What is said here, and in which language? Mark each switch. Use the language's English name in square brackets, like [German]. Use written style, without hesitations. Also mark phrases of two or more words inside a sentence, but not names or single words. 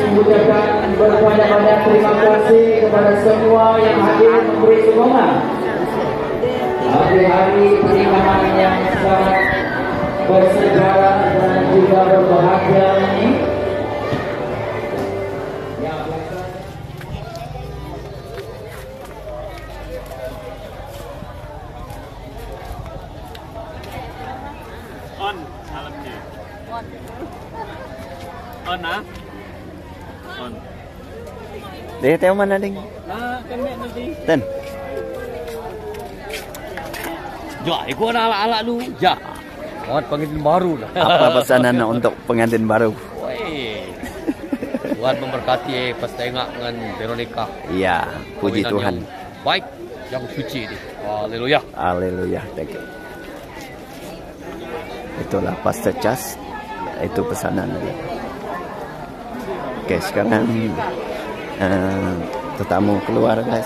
[Malay] mengucapkan berbanyak-banyak terima kasih kepada semua yang hadir memberi sokongan. Hari-hari pernikahan yang sangat bersejarah dan juga berbahagia ini. On, salam je. On ah. On. Dia tahu mana, Ding? Kami nanti. Ten. Ja, ikut ala-ala lu. Ja. Buat pengantin baru lah. Apa pesanan untuk pengantin baru? Woi. Tuhan memberkati pas tengok dengan Veronica. Iya, puji Kawinan Tuhan. yang baik, yang suci ini. Haleluya. Haleluya. [English] Thank you. [Malay] Itulah Pastor Chas. Itu pesanan dia. Oke, sekarang tetamu keluar, guys.